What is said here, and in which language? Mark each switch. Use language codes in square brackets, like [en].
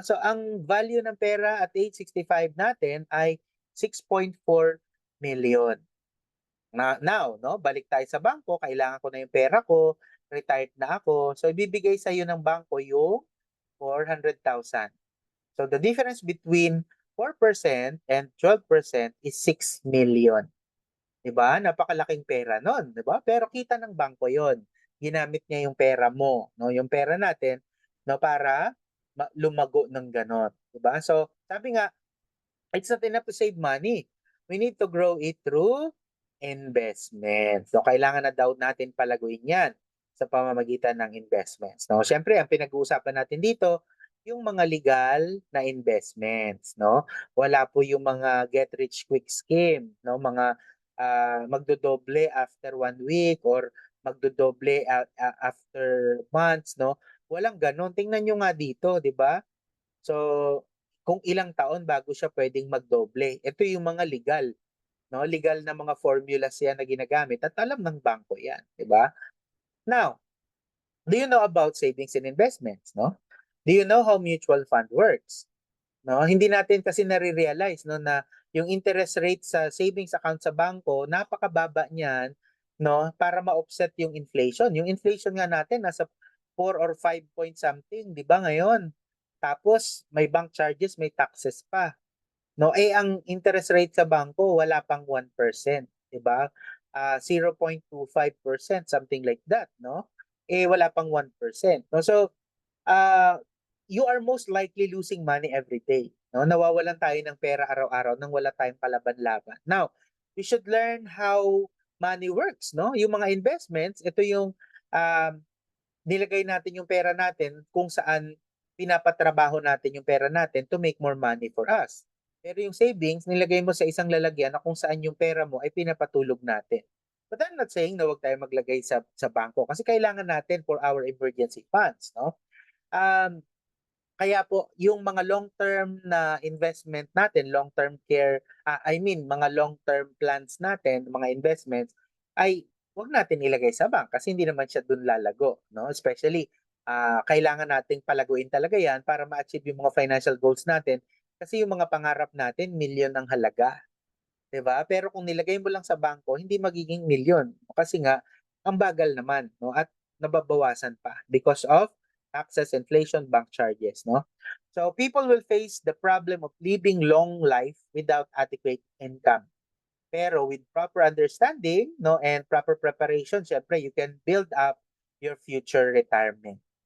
[tl] So ang value ng pera at age 65 natin ay 6.4 million. Now, no, balik tayo sa bangko, kailangan ko na yung pera ko, retired na ako. So ibibigay sa iyo ng bangko yung 400,000. [en] So the difference between 4% and 12% is 6 million. [tl] 'Di ba? Napakalaking pera nun, 'di ba? Pero kita ng bangko 'yon. Ginamit niya yung pera mo, no, yung pera natin, no, para lumago ng ganon, 'di ba? [en] So, [tl] sabi nga, [en] it's not enough to save money. We need to grow it through investment. [tl] So, kailangan na daw natin palaguin yan sa pamamagitan ng investments. No? Siyempre, ang pinag-uusapan natin dito, yung mga legal na investments. No? Wala po yung mga get rich quick scheme. No? Mga magdodoble after 1 week or magdodoble after months. No? Walang ganon. Tingnan nyo nga dito, di ba? So, kung ilang taon bago siya pwedeng magdoble. Ito yung mga legal, no? Legal na mga formulas yan na ginagamit at alam ng bangko yan, 'di ba? [en] Now, do you know about savings and investments, no? Do you know how mutual fund works? [tl] No, hindi natin kasi nare-realize no na yung interest rate sa savings account sa bangko, napakababa niyan, no, para ma-offset yung inflation. Yung inflation nga natin nasa 4 or 5 point something, 'di ba ngayon? Tapos may bank charges, may taxes pa. No, ang interest rate sa bangko wala pang 1%, 'di ba? [en] 0.25%, something like that, no? [tl] Wala pang 1%. No? [en] So, uh, you are most likely losing money every day. No? [tl] Nawawalan tayo ng pera araw-araw nang wala tayong kalaban-laban. [en] Now, we should learn how money works, no? [tl] Yung mga investments, ito yung um, nilagay natin yung pera natin kung saan pinapatrabaho natin yung pera natin [en] to make more money for us. [tl] Pero yung savings, nilagay mo sa isang lalagyan na kung saan yung pera mo ay pinapatulog natin. [en] But I'm not saying [tl] na huwag tayo maglagay sa bangko kasi kailangan natin [en] for our emergency funds, [tl] no? Um, Kaya po yung mga long-term na investment natin, long-term care, I mean mga long-term plans natin, mga investments ay wag natin ilagay sa bank kasi hindi naman siya dun lalago, no? Especially kailangan nating palaguin talaga 'yan para ma-achieve yung mga financial goals natin kasi yung mga pangarap natin milyon ang halaga, 'di ba? Pero kung nilagay mo lang sa bangko, hindi magiging milyon kasi nga ang bagal naman, no? At nababawasan pa [en] because of taxes, [tl] inflation, bank charges, no? [en] So people will face the problem of living long life without adequate income. Pero with proper understanding, no, and proper preparation, [tl] syempre [en] you can build up your future retirement.